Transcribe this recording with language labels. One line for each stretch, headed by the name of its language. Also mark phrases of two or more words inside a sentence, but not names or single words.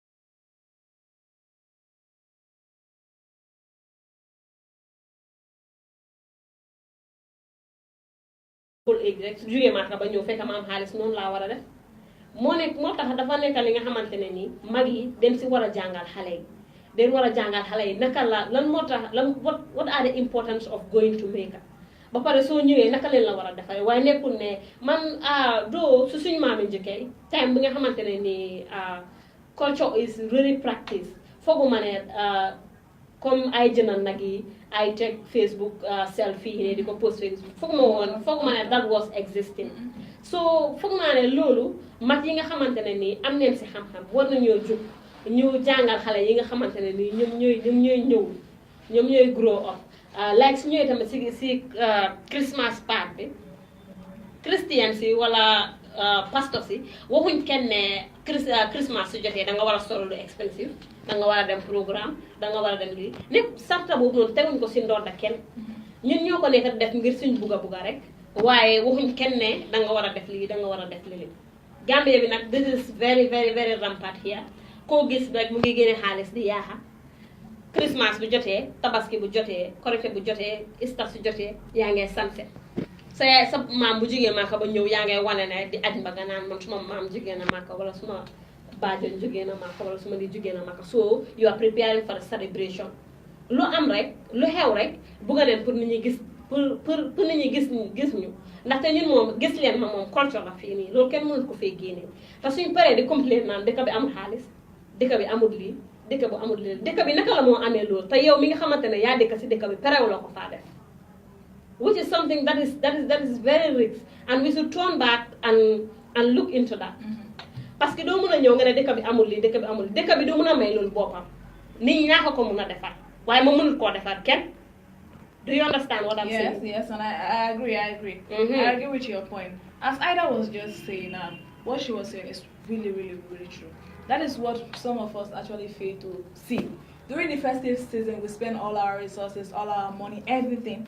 Wolof: pour rek su jógee Màkka ba ñëw fekk ma am xaalis noonu laa war a def moo tax dafa nekk li nga xamante ne nii mag yi dañ si war a jàngal xale yi dañ war a jàngal xale yi naka la lan moo tax lan
English: what are the importance of going to Mecca
Wolof: ba pare soo ñëwee naka leen la war a defaree waaye nekkul ne man doo su suñu maami njëkkee time bi nga xamante ne nii
English: culture is really practice
Wolof: fooguma ne comme ay jëndal nag yi ay teg Facebook selfie yi ne di ko post Facebook fooguma ne
English: that was existing
Wolof: so foog naa ne loolu mag yi nga xamante ne nii am neen si xam-xam war nañoo jóg ñu jàngal xale yi nga xamante ne nii ñoom ñooy
English: grow up like
Wolof: su ñëwee tamit si Christmas part bi Christians yi wala pastors yi waxuñ kenn ne Christmas su jotee da nga war a solo lu expensive da nga war a dem programme da nga war a dem lii lépp sarta boobu noonu teguñ ko si ndoor da kenn ñun ñoo ko nekk def ngir suñ bugga rek waaye waxuñ kenn ne da nga war a def lii da nga war a def lii Gambia bi nag
English: this is very very very rampant here
Wolof: koo gis rek mu ngi génne xaalis di yaaxa Christmas bu jotee tabaski bu jotee korite bu jotee Easter su jotee yaa ngay sanse sa maam bu jigéen Màkka ba ñëw yaa ngay wane ne di aj mba nga naan man suma maam jigéen na Màkka wala suma baajoon jigéen na Màkka wala suma di jigéen na Màkka
English: so you are preparing for a celebration
Wolof: lu am rek lu xew rek bugga leen pour nit ñi gis pour nit ñi gis ñu ndaxte ñun moom gis leen ma moom culture la fii nii loolu kenn mënul ko fee génnee te suñ paree di complain naan dëkk bi amul xaalis dëkk bi amul lii dëkk bu amul lii dëkk bi naka la moo amee loolu te yow mi nga xamante ne yaa dëkk si dëkk bi parew la ko faa def
English: which is something that is very rich and we should turn back and look into that
French: parce que
Wolof: doo mën a ñëw nga ne dëkk bi amul lii dëkk bi amul dëkk bi doo mën a may loolu boppam nit ñi ñaa ko mën a defar waaye moom mënul koo defar kenn.
English: Do you understand what I'm saying? Yes, and I agree. I agree with your point. As Ida was just saying, what she was saying is really, really, really true. That is what some of us actually fail to see. During the festive season, we spend all our resources, all our money, everything.